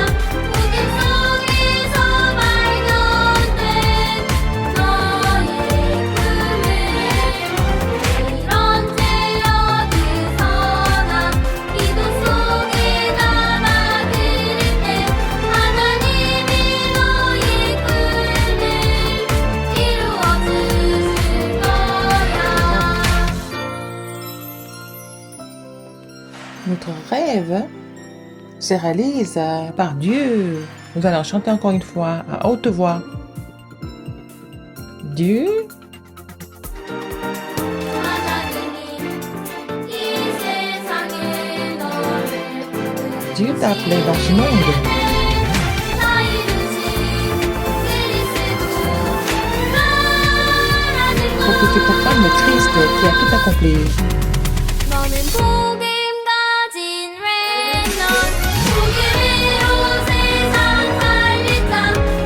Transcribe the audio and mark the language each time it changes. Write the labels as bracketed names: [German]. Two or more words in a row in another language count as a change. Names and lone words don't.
[Korean] 복음 속에서 발견된 너의 꿈을 매일 언제 어디서나 기도 속에 담아 그릴 때 하나님이 너의 꿈을 이루어 주실 거야. [French] Notre rêve se réalise par Dieu. Nous allons chanter encore une fois à haute voix. Dieu [Korean] 하나님이 이 세상에 너를 부르신 [French] Dieu t'a appelé dans ce monde [Korean] 다 이루신 그리스도 나라는 [French] pour que tu proclames le Christ qui a tout accompli. [Korean] 너는 복음 가진 렘넌트, 복음으로 세상 살리자.